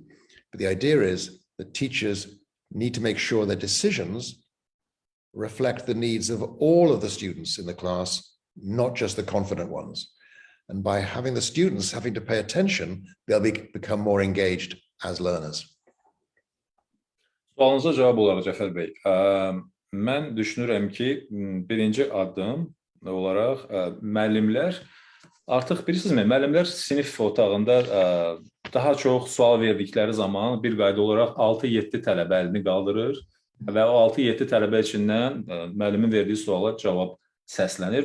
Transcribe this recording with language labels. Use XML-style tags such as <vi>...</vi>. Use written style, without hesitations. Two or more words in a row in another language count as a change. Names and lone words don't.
<en>But the idea is that teachers need to make sure their decisions reflect the needs of all of the students in the class, not just the confident ones. And by having the students having to pay attention, they'll become more engaged as learners.</en> <az>Sualınıza cavab olaraq Cəfər bəy, mən düşünürəm ki, birinci addım olaraq müəllimlər artıq bilirsiniz, müəllimlər sinif otağında daha çox sual verdikləri zaman bir qayda olaraq 6-7 tələbə əlini qaldırır və o 6-7 tələbə içindən müəllimin verdiyi suala cavab səslənir.</az>